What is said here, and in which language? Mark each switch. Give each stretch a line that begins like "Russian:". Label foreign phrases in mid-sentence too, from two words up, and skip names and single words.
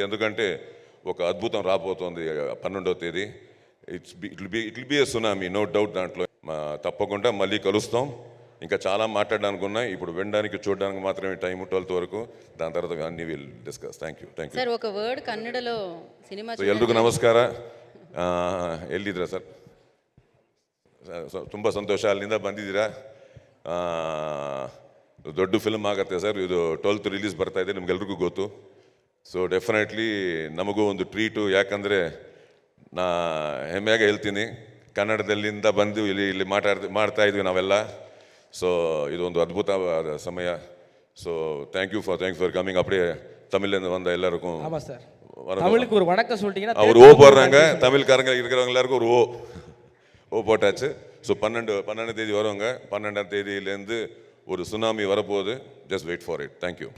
Telugu: ఎందుకంటే ఒక అద్భుతం రాబోతోంది 12వ తేదీ.
English: It will be a tsunami, no doubt.
Telugu: దాంట్లో తప్పకుండా మళ్ళీ కలుస్తాం. ఇంకా చాలా మాట్లాడడానికి ఉన్నాయి. ఇప్పుడు వినడానికి చూడడానికి మాత్రమే టైం 12th వరకు. దాని తర్వాత అన్ని
English: will discuss. Thank you.
Telugu: ಸರ್ ఒక వర్డ్ ಕನ್ನಡలో ಸಿನಿಮಾ
Kannada: ಎಲ್ರಿಗೂ ನಮಸ್ಕಾರ. ಎಲ್ಲಿದ್ದೀರಾ ಸರ್? ತುಂಬ ಸಂತೋಷ ಅಲ್ಲಿಂದ ಬಂದಿದ್ದೀರಾ. ದೊಡ್ಡ ಫಿಲ್ಮ್ ಆಗುತ್ತೆ ಸರ್ ಇದು. 12th ರಿಲೀಸ್ ಬರ್ತಾ ಇದೆ, ನಿಮ್ಗೆಲ್ರಿಗೂ ಗೊತ್ತು.
English: so definitely
Kannada: ನಮಗೂ ಒಂದು ಟ್ರೀಟು. ಯಾಕಂದರೆ ನಾ ಹೆಮ್ಮೆಯಾಗಿ ಹೇಳ್ತೀನಿ, ಕನ್ನಡದಲ್ಲಿಂದ ಬಂದು ಇಲ್ಲಿ ಮಾಡ್ತಾ ಇದ್ವಿ ನಾವೆಲ್ಲ. ಸೊ ಇದೊಂದು ಅದ್ಭುತವಾದ ಸಮಯ.
English: So thank you for coming.
Tamil: அப்படியே தமிழ்லேருந்து வந்த எல்லாருக்கும் ஆமாம் சார், தமிழுக்கு ஒரு வணக்கம் சொல்லிட்டீங்கன்னா அவர் ஓ போடுறாங்க. தமிழ்காரங்க இருக்கிறவங்க எல்லாருக்கும் ஒரு ஓ போட்டாச்சு. ஸோ 12 தேதி வருவாங்க. 12ஆம் தேதியிலேருந்து ஒரு சுனாமி வரப்போகுது.
English: Just wait for it. Thank you.